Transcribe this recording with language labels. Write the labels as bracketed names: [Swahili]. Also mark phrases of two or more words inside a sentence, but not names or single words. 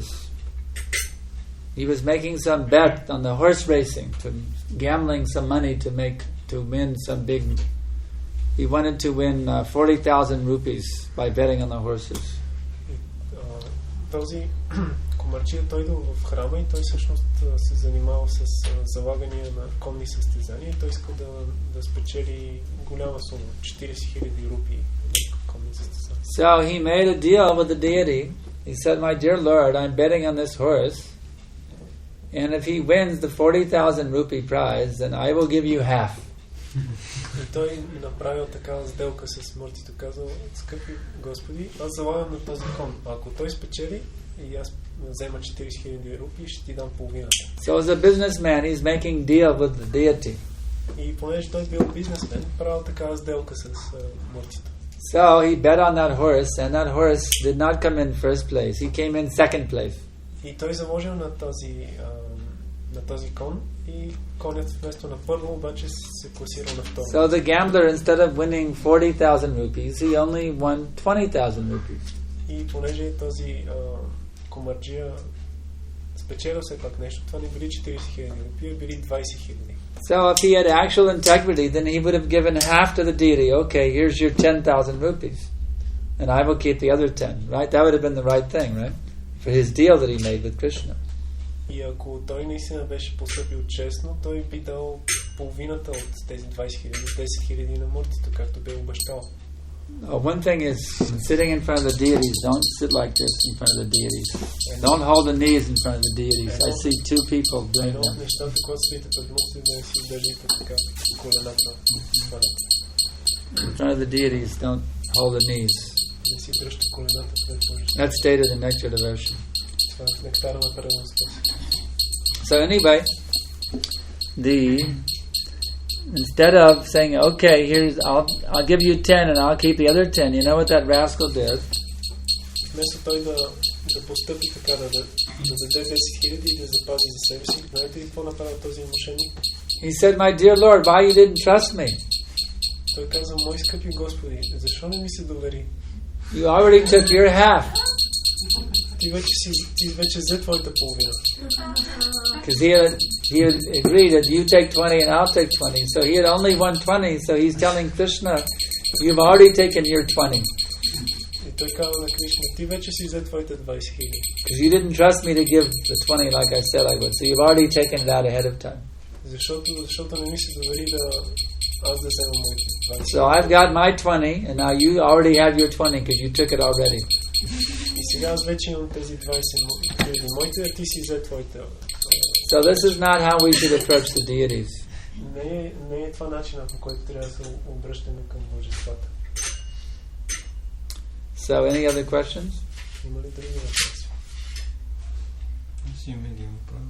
[English] He was making some bet on the horse racing, gambling some money to win some big. He wanted to win 40,000 rupees by betting on the horses. [Bulgarian] Този комарчия той идва в храма и той всъщност се занимава с залагания на конни състезания и той иска да спечели голяма сума, 40,000 рупии на конни състезания. [English] So he made a deal with the deity. He said, my dear Lord, I'm betting on this horse, and if he wins the 40,000 rupee prize, then I will give you half. [Bulgarian] И той направил такава сделка с мъртвите, казал, скъпи Господи, аз залагам на този кон. А ако той спечели, и аз взема 40 000 рупии и ще ти дам половината. [English] So as a businessman, he's making deal with the deity. [Bulgarian] И понеже той бил бизнесмен, правил такава сделка с муртито. [English] So he bet on that horse, and that horse did not come in first place. He came in second place. [Bulgarian] И той заложил на този кон и конят вместо на първо обаче се класирал на второ. [English] So the gambler, instead of winning 40,000 rupees, he only won 20,000 rupees. [Bulgarian] И понеже този комарджия спечелил все пак нещо, това не били 40 000 рупии, били 20 000. [English] So if he had actual integrity, then he would have given half to the deity. Okay, here's your 10,000 rupees, and I will keep the other 10. Right? That would have been the right thing, right? For his deal that he made with Krishna. [Bulgarian] И ако той наистина беше постъпил честно, той би дал половината от тези 20 000, 10 000 на муртито, както бе обещал. [English] One thing is, sitting in front of the deities, don't sit like this in front of the deities. Don't hold the knees in front of the deities. I see two people doing [Bulgarian] Едно от [English] them. [Bulgarian] нещата, когато стоите пред муртите, да не си държите така колената. [English] In front of the deities, don't hold the knees. [Bulgarian] Не си дръжте колената пред муртите. [English] That's stated in Nectar Devotion. [Bulgarian] Това е в нектара на преданността. [English] So anyway, instead of saying, okay, I'll give you 10 and I'll keep the other 10, you know what that rascal did? [Bulgarian] Вместо той да постъпи така, да даде 10 000 и да запази за себе си, знаете ли какво направи този мошенник? [English] He said, my dear Lord, why you didn't trust me? [Bulgarian] Той каза, мои скъпи Господи, защо не ми се довери? [English] You already took your half. [Bulgarian] Ти вече взе твоята половина. [English] Because he had agreed that you take 20 and I'll take 20. So he had only won 20, so he's telling Krishna, you've already taken your 20. [Bulgarian] И той казва на Кришна, ти вече си взе твоите 20 000. [English] Because you didn't trust me to give the 20 like I said I would. So you've already taken it out ahead of time. [Bulgarian] Защото не ми се довери да аз да взема моите 20 000. [English] So I've got my 20, and now you already have your 20 because you took it already. [Bulgarian] И сега аз вече имам тези 20 000 моите, а ти си взе твоите. [English] So this is not how we should approach the deities. [Bulgarian] Не е това начинът, по който трябва да се обръщаме към божествата. [English] So any other questions? [Bulgarian] Има ли други въпроси? Аз имам един въпрос.